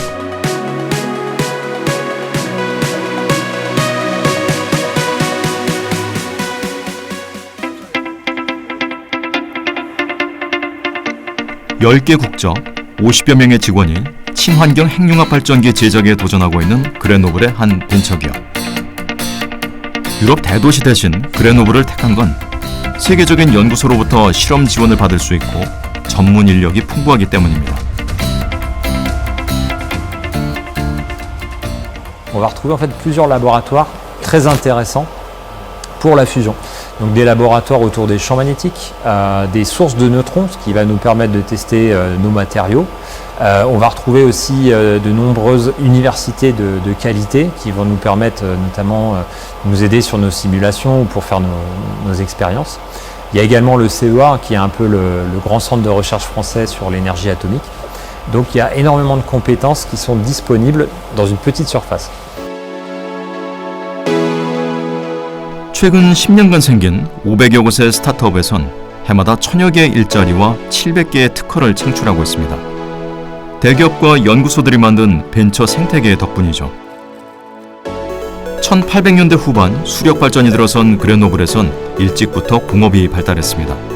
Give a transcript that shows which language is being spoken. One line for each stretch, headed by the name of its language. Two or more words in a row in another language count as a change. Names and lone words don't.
Korean: (10개) 국적 50여 명의 직원이 친환경 핵융합 발전기 제작에 도전하고 있는 그레노블의 한 벤처기업. 유럽 대도시 대신 그레노블을 택한 건 세계적인 연구소로부터 실험 지원을 받을 수 있고 전문 인력이 풍부하기 때문입니다.
French: On va retrouver en fait plusieurs laboratoires très intéressants pour la fusion. Donc des laboratoires autour des champs magnétiques, des sources de neutrons, ce qui va nous permettre de tester nos matériaux. On va retrouver aussi de nombreuses universités de qualité qui vont nous permettre notamment de nous aider sur nos simulations ou pour faire nos expériences. Il y a également le CEA qui est un peu le grand centre de recherche français sur l'énergie atomique. Donc il y a énormément de compétences qui sont disponibles dans une petite surface.
Korean: 최근 10년간 생긴 500여 곳의 스타트업에선 해마다 1000여 개의 일자리와 700개의 특허를 창출하고 있습니다. 대기업과 연구소들이 만든 벤처 생태계 덕분이죠. 1800년대 후반 수력 발전이 들어선 그레노블에선 일찍부터 공업이 발달했습니다.